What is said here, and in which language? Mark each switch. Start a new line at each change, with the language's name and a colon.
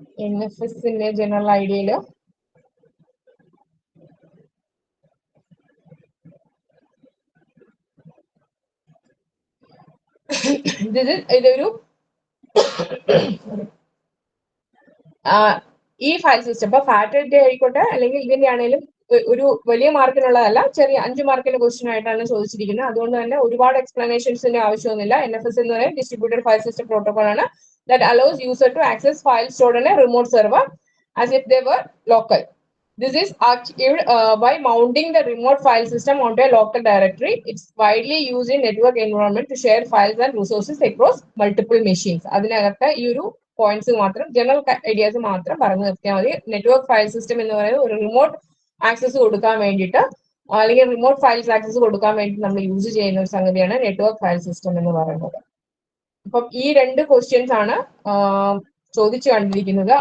Malayalam: NFSന്റെ general ഐഡിയയില് ഇതൊരു ഈ file system ഇപ്പൊ ഫാറ്റ് ആയിക്കോട്ടെ അല്ലെങ്കിൽ ഇതിന്റെ ആണെങ്കിലും ഒരു വലിയ മാർക്കിനുള്ളതല്ല, ചെറിയ 5 മാർക്കിന്റെ ക്വസ്റ്റ്യൻ ആയിട്ടാണ് ചോദിച്ചിരിക്കുന്നത്. അതുകൊണ്ട് തന്നെ ഒരുപാട് എക്സ്പ്ലനേഷൻസിന്റെ ആവശ്യമൊന്നുമില്ല. NFS എന്ന് പറയുന്നത് ഡിസ്ട്രിബ്യൂട്ടഡ് ഫയൽ സിസ്റ്റം പ്രോട്ടോകോൾ ആണ്.
English: that allows user to access files stored in a remote server as if they were local. This is achieved by mounting the remote file system onto a local directory. It's widely used in network environment to share files and resources across multiple machines.
Malayalam: അതിനകത്ത് ഈ ഒരു points മാത്രം, general ideas മാത്രം പറഞ്ഞു നിർത്തിയാൽ മതി. Network file system എന്ന് പറയുന്നത് ഒരു റിമോട്ട് ആക്സസ് കൊടുക്കാൻ വേണ്ടിയിട്ട്, അല്ലെങ്കിൽ റിമോട്ട് ഫയൽസ് ആക്സസ് കൊടുക്കാൻ വേണ്ടി നമ്മൾ യൂസ് ചെയ്യുന്ന ഒരു സംഗതിയാണ് നെറ്റ്വർക്ക് ഫയൽ സിസ്റ്റം എന്ന് പറയുന്നത്. അപ്പം ഈ 2 ക്വസ്റ്റ്യൻസ് ആണ് ചോദിച്ചു കണ്ടിരിക്കുന്നത്.